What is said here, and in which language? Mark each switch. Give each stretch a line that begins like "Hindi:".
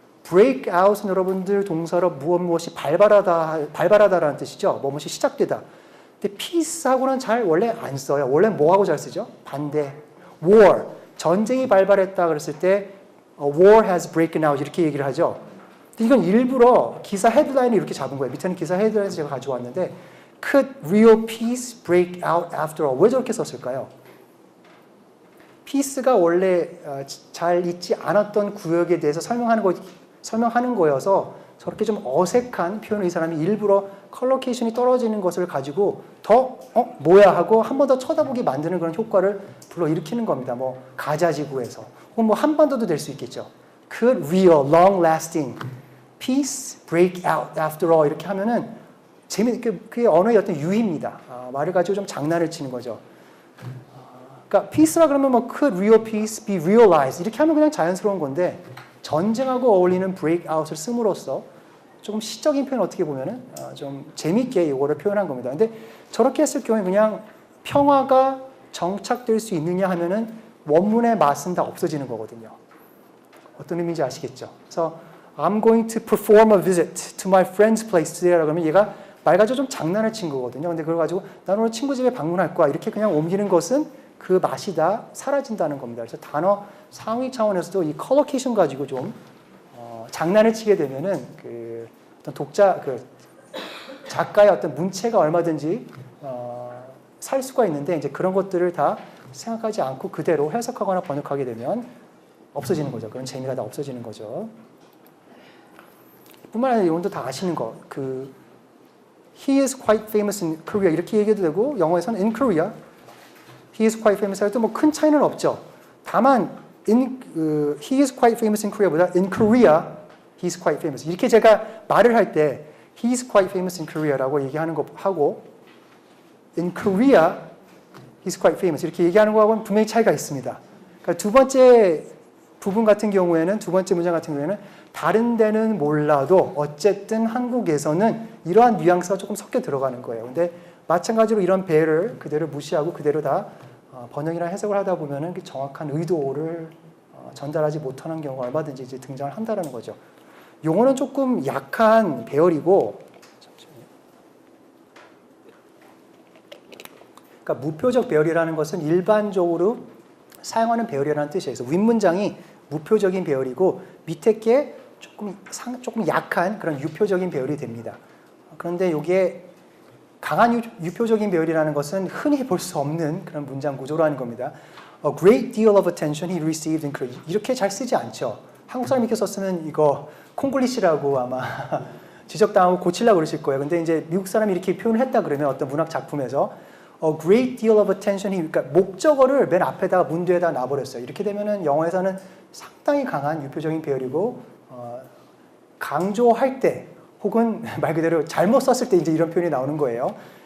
Korean: break out은 여러분들 동사로 무엇이 발발하다라는 뜻이죠. 무엇이 시작되다. 근데 peace하고는 잘 원래 안 써요. 원래 뭐하고 잘 쓰죠? 반대. war. 전쟁이 발발했다 그랬을 때
English: war has broken out
Korean: 이렇게 얘기를 하죠. 근데 이건 일부러 기사 헤드라인을 이렇게 잡은 거예요. 밑에는 기사 헤드라인에서 제가 가져왔는데
English: Could real peace break out after all?
Korean: 왜 저렇게 썼을까요? peace가 원래 잘 있지 않았던 구역에 대해서 설명하는 거여서 저렇게 좀 어색한 표현을 이 사람이 일부러 컬러케이션이 떨어지는 것을 가지고 더 뭐야 하고 한 번 더 쳐다보게 만드는 그런 효과를 불러일으키는 겁니다. 뭐 가자지구에서 혹은 뭐 한반도도 될 수 있겠죠.
English: Could real, long lasting peace break out after all
Korean: 이렇게 하면은 그게 언어의 어떤 유희입니다. 말을 가지고 좀 장난을 치는 거죠. 그러니까 peace라 그러면 뭐
English: could real peace be realized
Korean: 이렇게 하면 그냥 자연스러운 건데 전쟁하고 어울리는 break out을 씀으로써 조금 시적인 표현 어떻게 보면은 좀 재밌게 이거를 표현한 겁니다. 근데 저렇게 했을 경우에 그냥 평화가 정착될 수 있느냐 하면은 원문의 맛은 다 없어지는 거거든요. 어떤 의미인지 아시겠죠? 그래서
English: I'm going to perform a visit to my friend's place today라고
Korean: 하면 얘가 말 가지고 좀 장난을 친 거거든요. 근데 그걸 가지고 난 오늘 친구 집에 방문할 거야 이렇게 그냥 옮기는 것은 그 맛이 다 사라진다는 겁니다. 그래서 단어 상위 차원에서도 이 컬러케이션 가지고 좀 장난을 치게 되면은 그 어떤 작가의 어떤 문체가 얼마든지 살 수가 있는데 이제 그런 것들을 다 생각하지 않고 그대로 해석하거나 번역하게 되면 없어지는 거죠. 그런 재미가 다 없어지는 거죠. 뿐만 아니라 여러분도 다 아시는 거,
English: He is quite famous in Korea
Korean: 이렇게 얘기해도 되고 영어에서는
English: in Korea He is quite famous
Korean: 할 때 뭐 큰 차이는 없죠. 다만
English: He is quite famous in Korea보다 in Korea He is quite famous
Korean: 이렇게 제가 말을 할 때
English: He is quite famous in Korea라고
Korean: 얘기하는 거 하고
English: in Korea He is quite famous
Korean: 이렇게 얘기하는 거하고는 분명히 차이가 있습니다. 그러니까 두 번째 부분 같은 경우에는 두 번째 문장 같은 경우에는 다른 데는 몰라도 어쨌든 한국에서는 이러한 뉘앙스가 조금 섞여 들어가는 거예요. 근데 마찬가지로 이런 배를 그대로 무시하고 그대로 다 번역이나 해석을 하다 보면은 정확한 의도를 전달하지 못하는 경우가 얼마든지 이제 등장을 한다는 거죠. 용어는 조금 약한 배열이고, 그러니까 무표적 배열이라는 것은 일반적으로 사용하는 배열이라는 뜻이에요. 그래서 윗문장이 무표적인 배열이고 밑에 게 조금 약한 그런 유표적인 배열이 됩니다. 그런데 이게 강한 유표적인 배열이라는 것은 흔히 볼 수 없는 그런 문장 구조라는 겁니다.
English: A great deal of attention he received in Korea.
Korean: 이렇게 잘 쓰지 않죠. 한국 사람이 이렇게 썼으면 이거 콩글리시라고 아마 지적당하고 고치려고 그러실 거예요. 근데 이제 미국 사람이 이렇게 표현을 했다 그러면 어떤 문학 작품에서
English: A great deal of attention he,
Korean: 그러니까 목적어를 맨 앞에다가 문 뒤에다 놔버렸어요. 이렇게 되면은 영어에서는 상당히 강한 유표적인 배열이고 강조할 때 혹은 말 그대로 잘못 썼을 때 이제 이런 표현이 나오는 거예요.